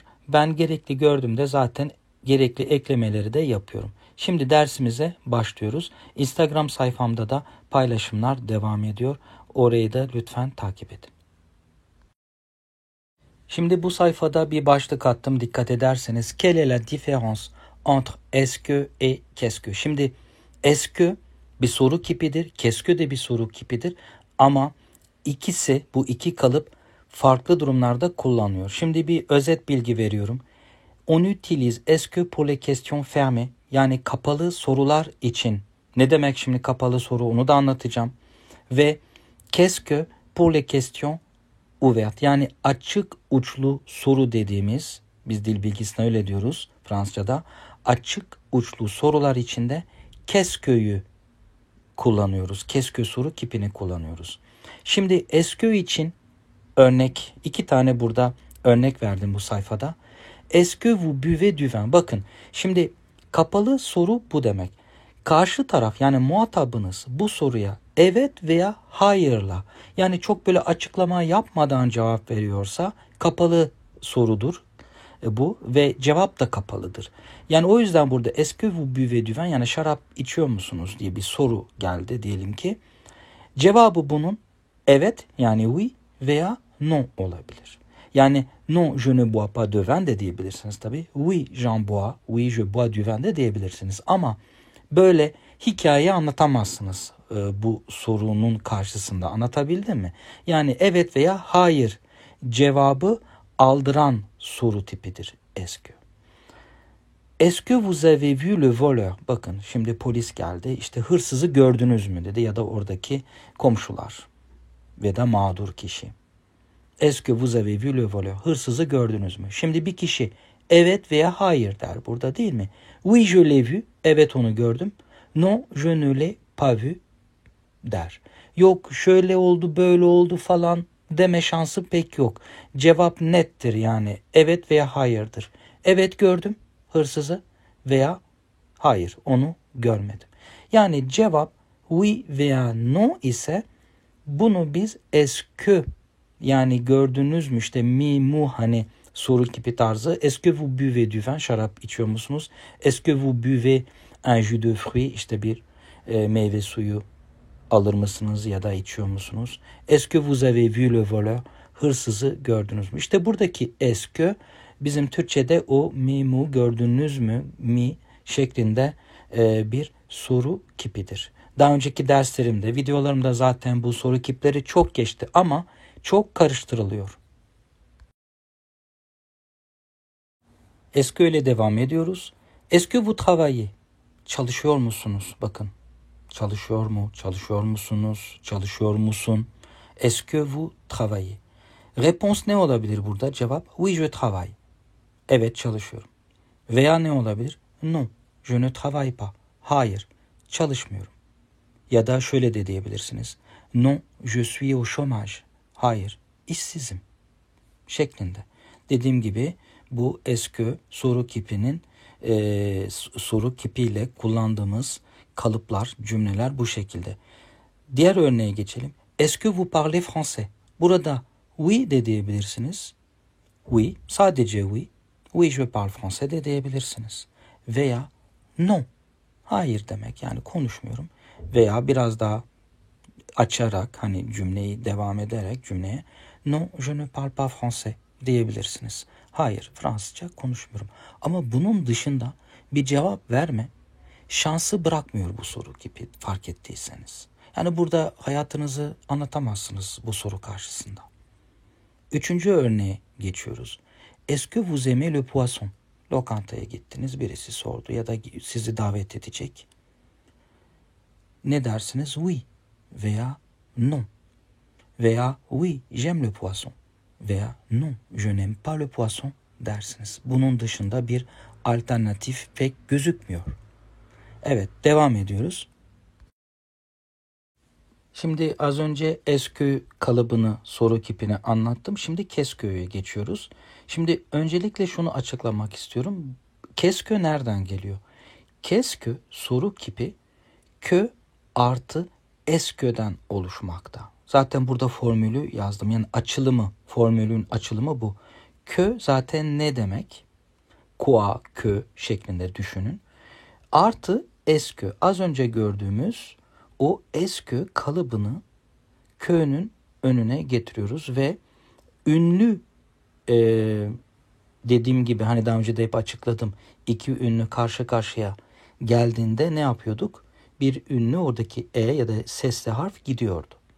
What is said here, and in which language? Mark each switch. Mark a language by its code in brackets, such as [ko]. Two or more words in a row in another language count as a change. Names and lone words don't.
[tr] Ben gerekli gördüğümde zaten gerekli eklemeleri de yapıyorum. Şimdi dersimize başlıyoruz. Instagram sayfamda da paylaşımlar devam ediyor. Orayı da lütfen takip edin. Şimdi bu sayfada bir başlık attım, dikkat ederseniz. [fr] Quelle est la différence entre est-ce que et qu'est-ce que? [tr] Şimdi [fr] est-ce que [tr] bir soru kipidir, [fr] qu'est-ce que [tr] de bir soru kipidir. Ama ikisi, bu iki kalıp farklı durumlarda kullanılıyor. Şimdi bir özet bilgi veriyorum. [fr] On utilise est-ce que pour les questions fermées, [tr] yani kapalı sorular için. Ne demek şimdi kapalı soru, onu da anlatacağım. [fr] Ve qu'est-ce que pour les questions ouvertes, [tr] yani açık uçlu soru dediğimiz, biz dil bilgisine öyle diyoruz Fransızca'da, açık uçlu sorular içinde [fr] qu'est-ce que'yu [tr] kullanıyoruz. [fr] Qu'est-ce que [tr] soru kipini kullanıyoruz. Şimdi [fr] est-ce que [tr] için örnek, iki tane burada örnek verdim bu sayfada. [fr] Est-ce que vous buvez du vin? [tr] Bakın şimdi kapalı soru bu demek. Karşı taraf, yani muhatabınız bu soruya evet veya hayırla, yani çok böyle açıklama yapmadan cevap veriyorsa kapalı sorudur bu ve cevap da kapalıdır. Yani o yüzden burada [fr] est-ce que vous buvez du vin, [tr] yani şarap içiyor musunuz diye bir soru geldi diyelim ki. Cevabı bunun evet, yani oui veya non olabilir. [fr] Yani non je ne bois pas de vin [tr] de diyebilirsiniz tabii. [fr] Oui j'en bois, oui je bois du vin [tr] de diyebilirsiniz. Ama böyle hikaye anlatamazsınız bu sorunun karşısında. Anlatabildim mi? Yani evet veya hayır cevabı aldıran soru tipidir [fr] est-ce que. Est-ce que vous avez vu le voleur? [tr] Bakın şimdi polis geldi. İşte hırsızı gördünüz mü dedi, ya da oradaki komşular ve da mağdur kişi. [fr] Est-ce que vous avez vu le voleur? [tr] Hırsızı gördünüz mü? Şimdi bir kişi evet veya hayır der burada, değil mi? [fr] Oui je l'ai vu. [tr] Evet onu gördüm. [fr] Non je ne l'ai pas vu der. [tr] Yok şöyle oldu böyle oldu falan deme şansı pek yok. Cevap nettir, yani evet veya hayırdır. Evet gördüm hırsızı veya hayır onu görmedim. Yani cevap oui veya non ise bunu biz [fr] est-ce que, [tr] yani gördünüz mü, işte mi mu, hani soru kipi tarzı. [fr] Est-ce que vous buvez du vin? [tr] Şarap içiyor musunuz? [fr] Est-ce que vous buvez un jus de fruit? [tr] İşte bir meyve suyu alır mısınız ya da içiyor musunuz? [fr] Est-ce que vous avez vu le voleur? [tr] Hırsızı gördünüz mü? İşte buradaki [fr] est-ce que [tr] bizim Türkçe'de o mi mu, gördünüz mü mi şeklinde bir soru kipidir. Daha önceki derslerimde, videolarımda zaten bu soru kipleri çok geçti ama çok karıştırılıyor. [fr] Est-ce que [tr] ile devam ediyoruz. [fr] Est-ce que vous travaillez? [tr] Çalışıyor musunuz? Bakın. Çalışıyor mu? Çalışıyor musunuz? Çalışıyor musun? [fr] Est-ce que vous travaillez? [tr] Réponse ne olabilir burada? Cevap [fr] oui je travaille. [tr] Evet çalışıyorum. Veya ne olabilir? [fr] Non, je ne travaille pas. [tr] Hayır, çalışmıyorum. Ya da şöyle de diyebilirsiniz. [fr] Non, je suis au chômage. [tr] Hayır, işsizim. Şeklinde. Dediğim gibi bu [fr] est-ce que [tr] soru kipinin soru kipiyle kullandığımız kalıplar, cümleler bu şekilde. Diğer örneğe geçelim. [fr] Est-ce que vous parlez français? [tr] Burada oui de diyebilirsiniz. Oui, sadece oui. [fr] Oui je parle français [tr] de diyebilirsiniz. Veya non, hayır demek, yani konuşmuyorum. Veya biraz daha açarak, hani cümleyi devam ederek cümleye [fr] non je ne parle pas français [tr] diyebilirsiniz. Hayır, Fransızca konuşmuyorum. Ama bunun dışında bir cevap verme şansı bırakmıyor bu soru kipi, fark ettiyseniz. Yani burada hayatınızı anlatamazsınız bu soru karşısında. Üçüncü örneğe geçiyoruz. [fr] Est-ce que vous aimez le poisson? [tr] Lokantaya gittiniz, birisi sordu ya da sizi davet edecek. Ne dersiniz? Oui veya non. [fr] Veya oui, j'aime le poisson. Veya non, je n'aime pas le poisson dersiniz. [tr] Bunun dışında bir alternatif pek gözükmüyor. Evet, devam ediyoruz. Şimdi az önce est-ce kalıbını, soru kipini anlattım. Şimdi qu'est-ce geçiyoruz. Şimdi öncelikle şunu açıklamak istiyorum. Qu'est-ce nereden geliyor? Qu'est-ce soru kipi que artı est-ce'den oluşmakta. Zaten burada formülü yazdım. Yani açılımı, formülün açılımı bu. Que zaten ne demek? [fr] Quoi, que [tr] şeklinde düşünün. Artı est-ce. Az önce gördüğümüz o est-ce kalıbını qu'nün önüne getiriyoruz ve ünlü dediğim gibi hani daha önce de hep açıkladım. İki ünlü karşı karşıya geldiğinde ne yapıyorduk? Bir ünlü oradaki e ya da sesli harf gidiyordu.